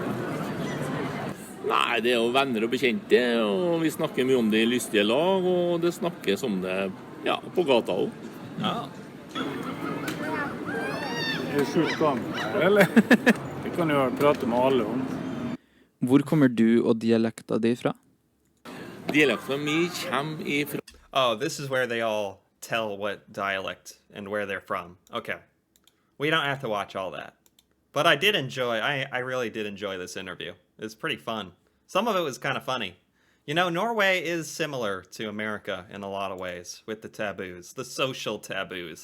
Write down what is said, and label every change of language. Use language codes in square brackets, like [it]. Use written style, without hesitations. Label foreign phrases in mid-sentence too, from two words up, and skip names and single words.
[no] Nei, det er jo venner og bekjente, og vi snakker mye om det i lystige lag, og det snakkes om det på gata også. Ja. Det er sjukt gammel, eller? Vi kan jo prate med alle om. Hvor kommer du og dialekta di fra? Dialekta mi kommer ifra... [en] Oh, this is where they all tell what dialect and where they're from. Okay. We don't have to watch all that. But I did enjoy, I really did enjoy this interview. It was pretty fun. Some of it was kind of funny. You know, Norway is similar to America in a lot of ways with the taboos, the social taboos.